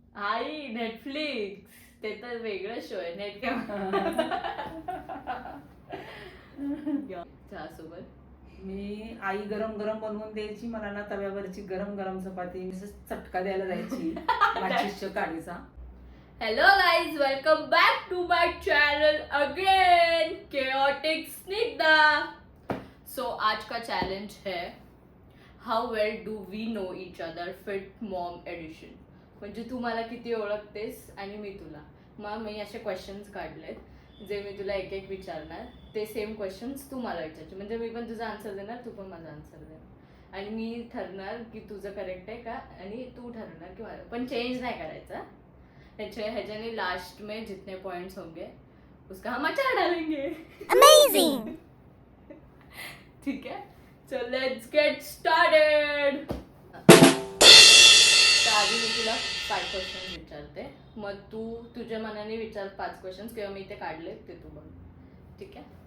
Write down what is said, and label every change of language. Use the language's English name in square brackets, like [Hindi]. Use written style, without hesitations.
[Marathi] आई Netflix ते तर वेगळं शो आहे. नेट काय चहासोबत मी आई गरम गरम बनवून द्यायची मला ना, तव्यावरची गरम गरम चपाती मी चटका द्यायला जायची माचीसच्या काडीचा. [English] Hello guys, welcome back to my channel again chaotic Snigdha. [Hindi] सो आज का चैलेंज है [English] How well do we know each other fit mom edition. [Marathi] म्हणजे तू मला किती ओळखतेस आणि मी तुला. मग मी असे क्वेश्चन्स काढलेत जे मी तुला एक एक विचारणार. ते सेम क्वेश्चन्स तू मला विचारचे. म्हणजे मी पण तुझा आन्सर देणार, तू पण माझा आन्सर देणार आणि मी ठरणार की तुझं करेक्ट आहे का आणि तू ठरवणार की माझं. पण चेंज नाही करायचा. [Hindi] ह्याच्याने लास्ट में जितने पॉइंट्स होंगे उसका हम अचार डालेंगे. [English] Amazing! [Hindi] ठीक है, [English] so let's get started. [Marathi] तर आधी मी तुला 5 क्वेश्चन विचारते, मग तू तुझ्या मनाने विचार 5 क्वेश्चन्स किंवा मी ते काढले ते तू बघ. ठीक आहे.